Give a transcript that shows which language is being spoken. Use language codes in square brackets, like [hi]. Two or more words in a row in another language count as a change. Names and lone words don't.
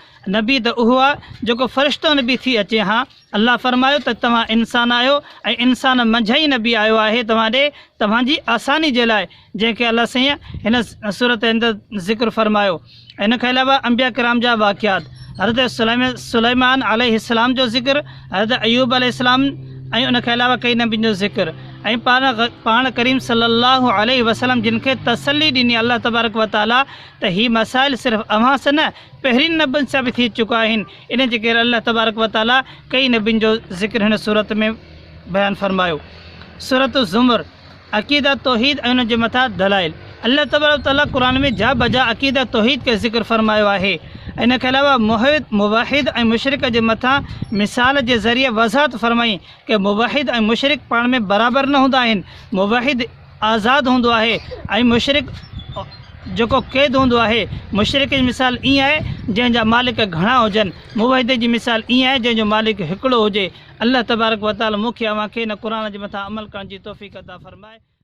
[sd] नबी त उहो आहे जेको फ़रिश्तो नबी थी अचे। हा, अल्लाह फरमायो त तव्हां इंसान आहियो ऐं इंसान मंझि ई नबी आयो आहे तव्हां ॾे तव्हांजी आसानी जे लाइ, जंहिंखे अल्लाह साईं हिन सूरत जे अंदरि ज़िक्र फरमायो। इन खां अलावा अंबिया किराम जा वाक़ियात, हज़रत सुलैमान अलैहिस्सलाम जो ज़िक्र, हज़रत अयूब अलैहिस्सलाम ऐं उन खां अलावा कई नबियुनि जो ज़िक्र ऐं पाण करीम [ar] صلى الله عليه وسلم [sd] जिन खे तसल्ली ॾिनी अल्लाह [ar] تبارك و تعالى [sd] त ही मसाइल सिर्फ़ु अव्हां सां न पहिरीं नबियुनि सां बि थी चुका आहिनि। इन जे करे अल्लाह [ar] تبارك و تعالى [sd] कई नबियुनि जो ज़िक्र हिन सूरत में बयानु फरमायो। सूरत ज़ुमर अक़ीदा तौहीद ऐं उन जे मथां दलाइल। अल्लाह [ar] تبارك و تعالى [sd] क़ुरान में जा बजा अक़ीदा तौहीद खे ज़िक्र फरमायो आहे। इन खां अलावा मुवाहिद ऐं मुशरिक जे मथां मिसाल जे ज़रिए वज़ाहत फरमाई कि मुवाहिद ऐं मुशरिक पाण में बराबरि न हूंदा आहिनि। मुवाहिद आज़ादु हूंदो आहे ऐं मुशरिक जेको क़ैद हूंदो आहे। मुशरिक जी मिसाल ईअं आहे जंहिंजा मालिक घणा हुजनि, मुवाहिद जी मिसाल ईअं आहे जंहिंजो मालिक हिकिड़ो हुजे। अल्लाह [ar] تبارك و تعالى [sd] मूंखे अव्हांखे हिन क़ुरान जे मथां अमल करण जी तौफ़ीक़ अता फ़रमाए।